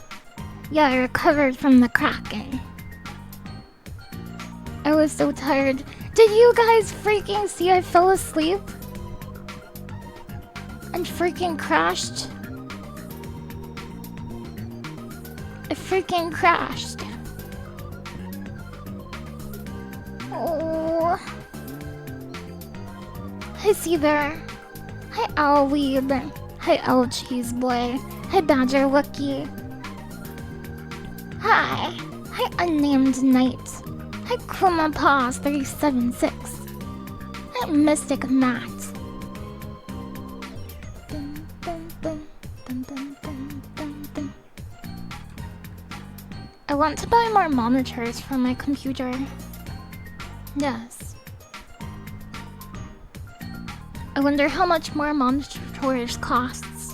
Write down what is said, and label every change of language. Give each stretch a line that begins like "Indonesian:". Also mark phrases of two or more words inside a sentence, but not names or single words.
English: Yeah, I recovered from the Kraken. I was so tired. Did you guys freaking see I fell asleep? And freaking crashed? I freaking crashed. Oh. Hi, Seether. Hi, Owlweeb. Hi, Owl Cheese Boy. Hi, Badger Wookie. Hi. Hi, Unnamed Knight. Hi, Kuma Paws 376. Hi, Mystic Matt. I want to buy more monitors for my computer. Yes. I wonder how much more monitors costs.